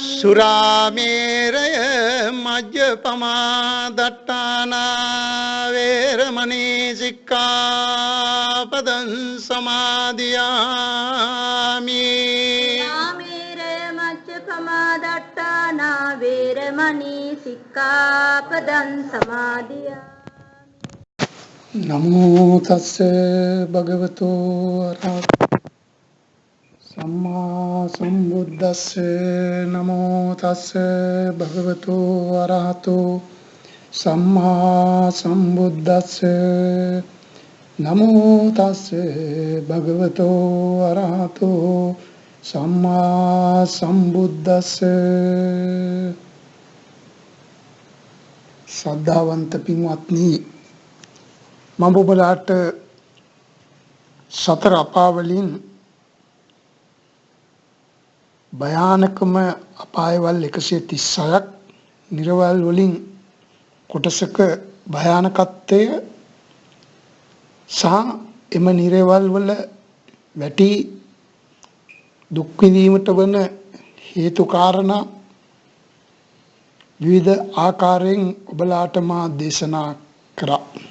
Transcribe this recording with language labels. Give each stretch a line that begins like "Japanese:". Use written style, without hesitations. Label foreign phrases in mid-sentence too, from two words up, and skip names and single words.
Pali: सुरामेरय मज्जपमादट्टाना वेरमणि सिक्खापदं समादियामि रामेरे मज्जपमादट्टाना वेरमणि सिक्खापदं समादियामि नमो तस्से भगवतो अरहतो सम्मा संबुद्दस्से नमो तस्से भगवतो अरहतो सम्मा संबुद्दस्से नमो तस्से भगवतो अरहतो सम्मा संबुद्दस्से
Sinhala: ශ්‍රද්ධාවන්ත පින්වත්නි මම ඔබලාට සතර අපාවලින් භයානකම අපායවල් 136ක් නිරවල් වලින් කොටසක භයානකත්වය සහ එම නිරවල් වල වැටි දුක් විඳීමට වන හේතු කාරණා විවිධ ආකාරයෙන් ඔබලාට මා දේශනා කරා.